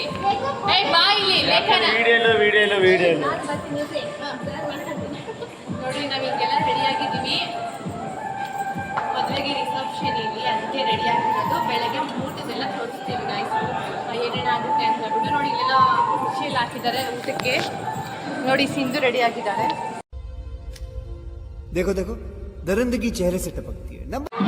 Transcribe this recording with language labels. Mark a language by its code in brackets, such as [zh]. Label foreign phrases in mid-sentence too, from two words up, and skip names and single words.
[kn] ಬಾ ಇಲ್ಲಿ. ನೋಡಿ, ನಾವು ಹಿಂಗೆಲ್ಲ ರೆಡಿಯಾಗಿದ್ದೀವಿ. ಮದುವೆಗೆ ರಿಸೆಪ್ಷನ್ ಇಲ್ಲಿ, ಅದಕ್ಕೆ ರೆಡಿ ಆಗಿರೋದು. ಬೆಳಗ್ಗೆ ಊಟದೆಲ್ಲ ತೋರಿಸ್ತೀವಿ ಗೈಸ್, ಏನೇನಾಗುತ್ತೆ ಅಂತ ಹೇಳ್ಬಿಟ್ಟು. ನೋಡಿ ಇಲ್ಲೆಲ್ಲ ಕುರ್ಚಿಯಲ್ಲಿ ಹಾಕಿದ್ದಾರೆ ಊಟಕ್ಕೆ. ನೋಡಿ ಸಿಂಧು ರೆಡಿ ಆಗಿದ್ದಾರೆ. [hi] देखो देखो, दरिंदगी चेहरे से टपकती है ना.